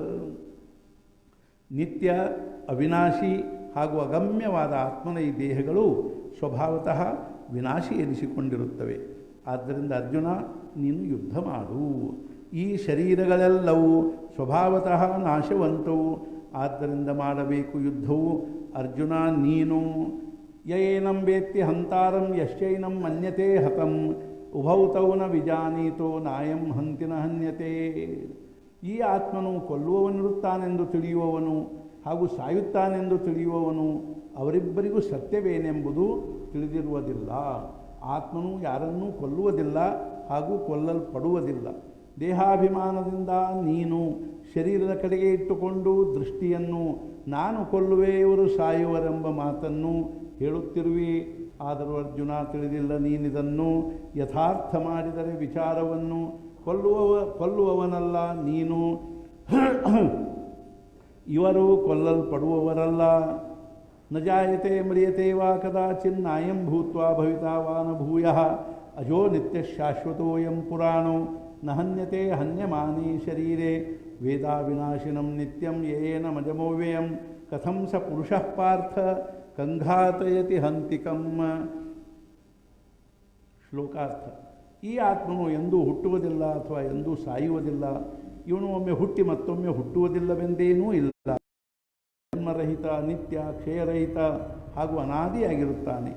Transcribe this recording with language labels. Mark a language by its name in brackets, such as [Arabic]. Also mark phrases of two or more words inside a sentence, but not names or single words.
[Kannada] ನಿತ್ಯ ಅವಿನಾಶಿ ಹಾಗೂ ಅಗಮ್ಯವಾದ ಆತ್ಮನ ಈ ದೇಹಗಳು ಸ್ವಭಾವತಃ ವಿನಾಶಿ ಎನಿಸಿಕೊಂಡಿರುತ್ತವೆ. ಆದ್ದರಿಂದ ಅರ್ಜುನ, ನೀನು ಯುದ್ಧ ಮಾಡು. ಈ ಶರೀರಗಳೆಲ್ಲವೂ ಸ್ವಭಾವತಃ ನಾಶವಂತವು. ಆದ್ದರಿಂದ ಮಾಡಬೇಕು ಯುದ್ಧವು. [Sanskrit] ಅರ್ಜುನ, ನೀನು ಯೇನಂ ವೇತ್ತಿ ಹಂತಾರಂ ಯಶ್ಚೈನಂ ಮನ್ಯತೆ ಹತಂ ಉಭೌ ತೌ ನ ವಿಜಾನೀತೋ ನಾಯಂ ಹಂತಿನ ಹನ್ಯತೆ. [Kannada] ಈ ಆತ್ಮನು ಕೊಲ್ಲುವವನಿರುತ್ತಾನೆಂದು ತಿಳಿಯುವವನು ಹಾಗೂ ಸಾಯುತ್ತಾನೆಂದು ತಿಳಿಯುವವನು ಅವರಿಬ್ಬರಿಗೂ ಸತ್ಯವೇನೆಂಬುದು ತಿಳಿದಿರುವುದಿಲ್ಲ. ಆತ್ಮನು ಯಾರನ್ನೂ ಕೊಲ್ಲುವುದಿಲ್ಲ ಹಾಗೂ ಕೊಲ್ಲಲ್ಪಡುವುದಿಲ್ಲ. ದೇಹಾಭಿಮಾನದಿಂದ ನೀನು ಶರೀರದ ಕಡೆಗೆ ಇಟ್ಟುಕೊಂಡು ದೃಷ್ಟಿಯನ್ನು ನಾನು ಕೊಲ್ಲುವೆ, ಇವರು ಸಾಯುವರೆಂಬ ಮಾತನ್ನು ಹೇಳುತ್ತಿರುವಿ. ಆದರೂ ಅರ್ಜುನ ತಿಳಿದಿಲ್ಲ ನೀನಿದನ್ನು. ಯಥಾರ್ಥ ಮಾಡಿದರೆ ವಿಚಾರವನ್ನು ಕೊಲ್ಲುವವನಲ್ಲ ನೀನು, ಇವರು ಕೊಲ್ಲಲ್ಪಡುವವರಲ್ಲ. [Sanskrit] ನ ಜಾಯತೆ ಮ್ರಿಯತೆ ವಾ ಕದಾಚಿನ್ನಾಯಂ ಭೂತ್ವಾ ಭವಿತಾ ವಾ ನ ಭೂಯಃ ಅಜೋ ನಿತ್ಯ ಶಾಶ್ವತೋಯಂ ಪುರಾಣೋ ನ ಹನ್ಯತೆ ಹನ್ಯಮಾನೇ ಶರೀರೆ ವೇದಾ ವಿನಾಶಿನಂ ನಿತ್ಯಂ ಯೇನ ಮಜಮೋವ್ಯಯಂ ಕಥಂ ಸ ಪುರುಷಃ ಪಾರ್ಥ ಕಂಘಾತಯತಿ ಹಂತಿಕಂ. [Kannada] ಶ್ಲೋಕಾರ್ಥ. ಈ ಆತ್ಮನು ಎಂದೂ ಹುಟ್ಟುವುದಿಲ್ಲ ಅಥವಾ ಎಂದೂ ಸಾಯುವುದಿಲ್ಲ. ಇವನು ಒಮ್ಮೆ ಹುಟ್ಟಿ ಮತ್ತೊಮ್ಮೆ ಹುಟ್ಟುವುದಿಲ್ಲವೆಂದೇನೂ ಇಲ್ಲ. ಜನ್ಮರಹಿತ, ನಿತ್ಯ, ಕ್ಷಯರಹಿತ ಹಾಗೂ ಅನಾದಿಯಾಗಿರುತ್ತಾನೆ.